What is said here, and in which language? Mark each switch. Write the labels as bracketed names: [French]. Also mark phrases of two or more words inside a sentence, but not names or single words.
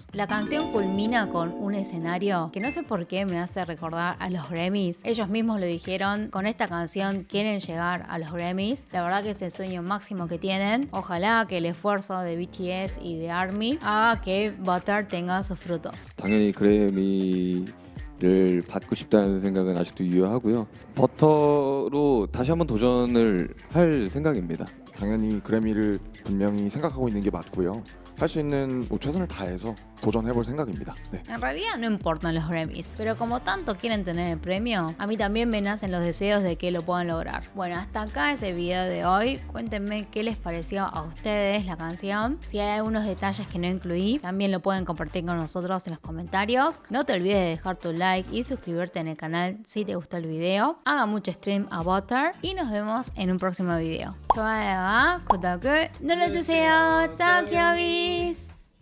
[Spanish] La canción culmina con un escenario que no sé por qué me hace recordar a los Grammys. Ellos mismos lo dijeron, con esta canción quieren llegar a los Grammys. La verdad que es el sueño máximo que tienen. Ojalá que el esfuerzo de BTS y de ARMY haga que Butter tenga sus frutos. [Korean] 당연히 그래미를 받고 싶다는 생각은 아직도 유효하고요. 버터로 다시 한번 도전을 할 생각입니다. 당연히 그래미를 분명히 생각하고 있는 게 맞고요. 할 수 있는 최선을 다해서 도전해볼 생각입니다. 네. [Spanish] En realidad no importan los Grammys, pero como tanto quieren tener el premio, a mí también me nacen los deseos de que lo puedan lograr. Bueno, hasta acá es el video de hoy. Cuéntenme qué les pareció a ustedes la canción. Si hay algunos detalles que no incluí, también lo pueden compartir con nosotros en los comentarios. No te olvides de dejar tu like y suscribirte en el canal si te gustó el video. Haga mucho stream a Butter y nos vemos en un próximo video. [Korean] 좋아요와 구독을 눌러주세요. 짝여기스.